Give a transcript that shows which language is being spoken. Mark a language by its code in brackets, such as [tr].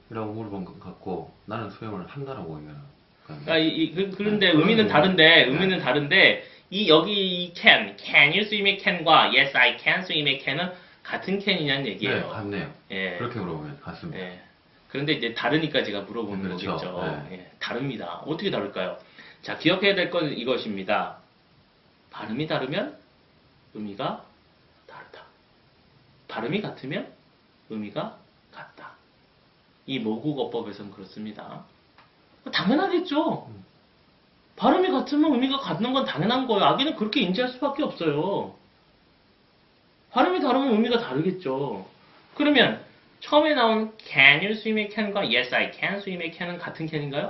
[ko] 라고 물어본 것 같고 나는 수영을 한다라고 얘기하는 그런데 네, 의미는 그러네요. 다른데, 네. 여기 이 [en] can you swim [ko] 의 can과 [en] yes, I can swim [ko] 의 can은 같은 can이냐는 네, 얘기예요. 같네요. 예. 그렇게 물어보면 같습니다. 예. 그런데 이제 다르니까 제가 물어보는 그렇죠. 거겠죠. 네. 예, 다릅니다. 어떻게 다를까요? 자, 기억해야 될 건 이것입니다. 발음이 다르면 의미가 다르다. 발음이 같으면 의미가 같다. 이 모국어법에서는 그렇습니다. 당연하겠죠. 발음이 같으면 의미가 같는 건 당연한 거예요. 아기는 그렇게 인지할 수밖에 없어요. 발음이 다르면 의미가 다르겠죠. 그러면 처음에 나온 [en] Can you swim [ko] 의 can과 [en] Yes, I can swim [ko] 의 can은 같은 can인가요?